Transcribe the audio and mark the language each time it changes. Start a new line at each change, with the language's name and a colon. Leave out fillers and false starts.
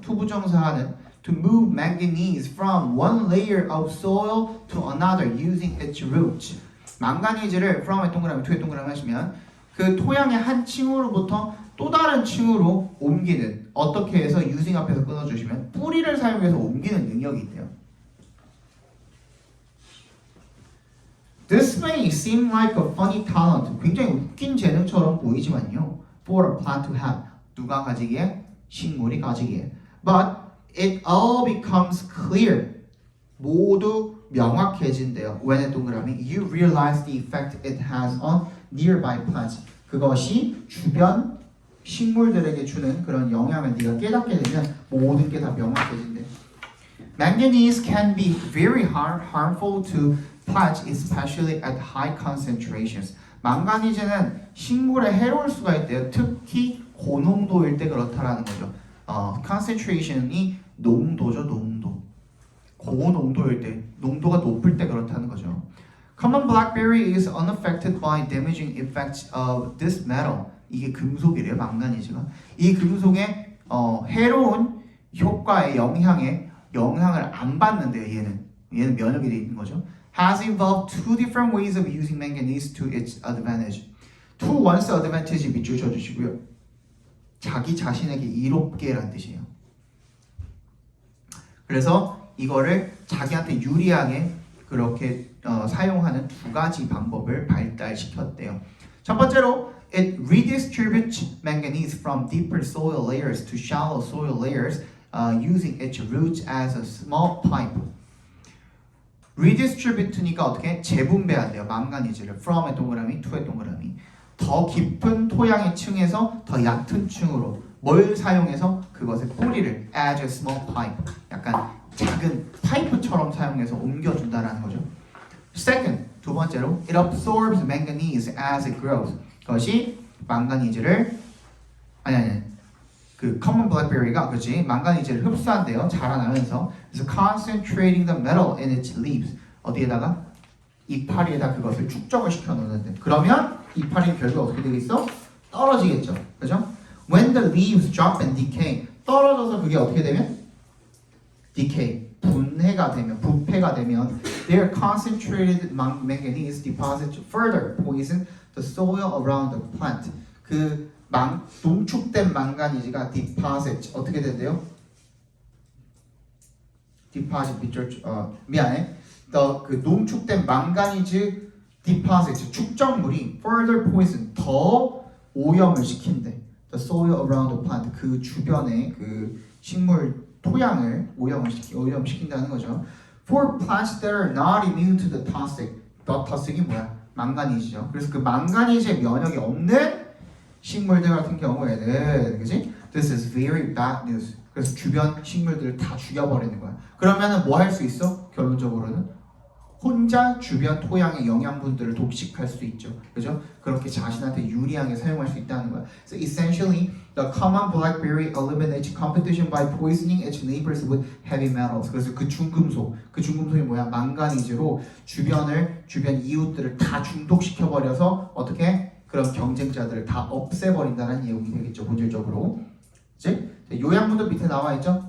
Korean: 투부정사하는
English: to move manganese from one layer of soil to another using its roots.
Korean: 망가니즈를 from의 동그라미, to의 동그라미 하시면 그 토양의 한 층으로부터 또 다른 층으로 옮기는 어떻게 해서 using 앞에서 끊어주시면 뿌리를 사용해서 옮기는 능력이 있대요.
English: This may seem like a funny talent.
Korean: 굉장히 웃긴 재능처럼 보이지만요.
English: For a plant to have.
Korean: 누가 가지기에? 식물이 가지기에.
English: But it all becomes clear.
Korean: 모두 명확해진대요. When의 동그라미.
English: You realize the effect it has on nearby plants.
Korean: 그것이 주변 식물들에게 주는 그런 영향을 네가 깨닫게 되면 모든 게 다 명확해진대.
English: Manganese can be very harmful to plants, especially at high concentrations.
Korean: 망가니즈는 식물에 해로울 수가 있대요. 특히 고농도일 때 그렇다라는 거죠. concentration이 농도죠, 농도. 고농도일 때, 농도가 높을 때 그렇다는 거죠.
English: Common blackberry is unaffected by damaging effects of this metal.
Korean: 이게 금속이래요, 망가니즈가. 이 금속의 해로운 효과의 영향을 안 받는데요, 얘는 면역이 돼 있는 거죠.
English: Has evolved two different ways of using manganese to its advantage. To one's advantage
Korean: 밑줄 쳐주시고요. 자기 자신에게 이롭게란 뜻이에요. 그래서 이거를 자기한테 유리하게 그렇게 사용하는 두 가지 방법을 발달시켰대요. 첫 번째로
English: it redistributes manganese from deeper soil layers to shallow soil layers using its roots as a small pipe.
Korean: redistribute니까 어떻게 재분배한대요. 망가니즈를 from의 동그라미, to의 동그라미. 더 깊은 토양의 층에서 더 얕은 층으로 뭘 사용해서 그것의 뿌리를
English: as a small pipe,
Korean: 약간 작은 파이프처럼 사용해서 옮겨준다라는 거죠.
English: Second,
Korean: 두 번째로
English: it absorbs manganese as it grows.
Korean: 그것이 망가니즈를 그 common blackberry가 그렇지 망가니즈를 흡수한대요. 자라나면서. 그래서
English: concentrating the metal in its leaves.
Korean: 어디에다가? 이파리에다 그것을 축적을 시켜 놓는데. 그러면 이파리는 결국 어떻게 되겠어? 떨어지겠죠. 그죠?
English: When the leaves drop and decay.
Korean: 떨어져서 그게 어떻게 되면?
English: decay.
Korean: 분해가 되면, 부패가 되면
English: their concentrated manganese deposits further poison the soil around the plant.
Korean: 그 농축된 망가니즈가 deposit 어떻게 된대요? deposit 미안해. 그 농축된 망가니즈 deposit 축적물이
English: further poison
Korean: 더 오염을 시킨대.
English: The soil around the plant
Korean: 그 주변의 그 식물 토양을 오염시킨다는 거죠.
English: For plants that are not immune to the toxic.
Korean: The toxic이 뭐야? 망가니즈죠. 그래서 그 망가니즈의 면역이 없는 식물들 같은 경우에는 그지?
English: This is very bad news.
Korean: 그래서 주변 식물들을 다 죽여버리는 거야. 그러면은 뭐 할 수 있어? 결론적으로는 혼자 주변 토양의 영양분들을 독식할 수 있죠. 그죠? 그렇게 자신한테 유리하게 사용할 수 있다는 거야.
English: So essentially, the common blackberry eliminates competition by poisoning its neighbors with heavy metals.
Korean: 그래서 그 중금속이 뭐야? 망가니즈로 주변 이웃들을 다 중독시켜 버려서 어떻게? 그런 경쟁자들을 다 없애버린다는 내용이 되겠죠. 본질적으로. 이제 요양분도 밑에 나와 있죠.